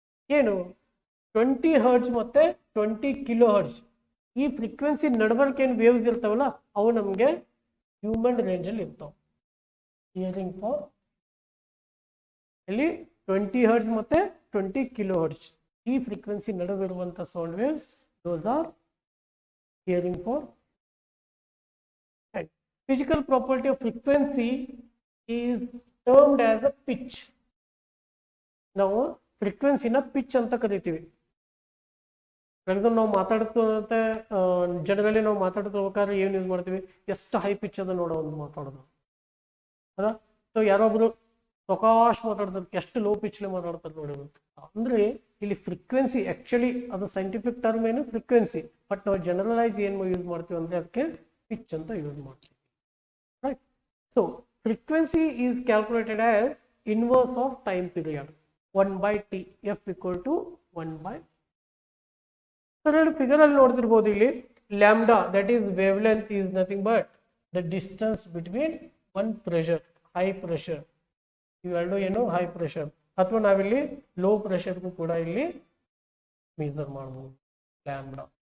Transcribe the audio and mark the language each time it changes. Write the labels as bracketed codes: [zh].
[kn] ಏನು 20 ಹರ್ಟ್ಜ್ ಮತ್ತೆ 20 kilo hertz ಈ ಫ್ರೀಕ್ವೆನ್ಸಿ ನಡಬರ್ಕ್ ಏನು ವೇವ್ಸ್ ಇರ್ತಾವಲ್ಲ ಅವು ನಮಗೆ ಹ್ಯೂಮನ್ ರೇಂಜ್ ಅಲ್ಲಿ ಇರ್ತಾವೆ. ಹಿಯರಿಂಗ್ ಫಾರ್ ಇಲ್ಲಿ 20 ಹರ್ಟ್ಜ್ ಮತ್ತೆ 20 ಕಿಲೋ ಹರ್ಟ್ಜ್ ಈ frequency ನಡುವಿರುವಂತ sound waves, [en] Those are hearing for. Physical property of frequency is termed as a pitch. [kn] ನಾವು ಫ್ರೀಕ್ವೆನ್ಸಿನ ಪಿಚ್ ಅಂತ ಕರಿತೀವಿ. ನಾವು ಮಾತಾಡ್ತಾ ಜನರಲ್ಲಿ ನಾವು ಮಾತಾಡ್ತಿರ್ಬೇಕಾದ್ರೆ ಏನು ಯೂಸ್ ಮಾಡ್ತೀವಿ, ಎಷ್ಟು ಹೈ ಪಿಚ್ ಅದ ನೋಡೋ ಒಂದು ಮಾತಾಡೋದು, ಅದ? ಸೊ ಯಾರೊಬ್ರು ಪ್ರಕಾಶ್ ಮಾತಾಡ್ತಾರೆ, ಎಷ್ಟು ಲೋ ಪಿಚ್ಲೆ ಮಾತಾಡ್ತಾರೆ ನೋಡಿ. ಅಂದ್ರೆ ಇಲ್ಲಿ ಫ್ರೀಕ್ವೆನ್ಸಿ ಆಕ್ಚುಲಿ ಅದು ಸೈಂಟಿಫಿಕ್ ಟರ್ಮ್ ಏನು ಫ್ರೀಕ್ವೆನ್ಸಿ, ಬಟ್ ನಾವು ಜನರಲೈಸ್ ಏನು ಯೂಸ್ ಮಾಡ್ತೀವಿ ಅಂದ್ರೆ ಅದಕ್ಕೆ ಪಿಚ್ ಅಂತ ಯೂಸ್ ಮಾಡ್ತೀವಿ. [en] Right. So frequency is calculated as inverse of time period 1 by t, f equal to 1 by. [kn] Figure ಅಲ್ಲಿ ನೋಡ್ತಿರ್ಬೋದು ಇಲ್ಲಿ lambda [en] that is wavelength is nothing but the distance between one pressure, [kn] high pressure, ಇವೆರಡು ಏನು high pressure, ಅಥವಾ ನಾವಿಲ್ಲಿ low ಪ್ರೆಷರ್ಗೂ ಕೂಡ ಇಲ್ಲಿ measure ಮಾಡಬಹುದು ಲ್ಯಾಂಬ್ಡಾ.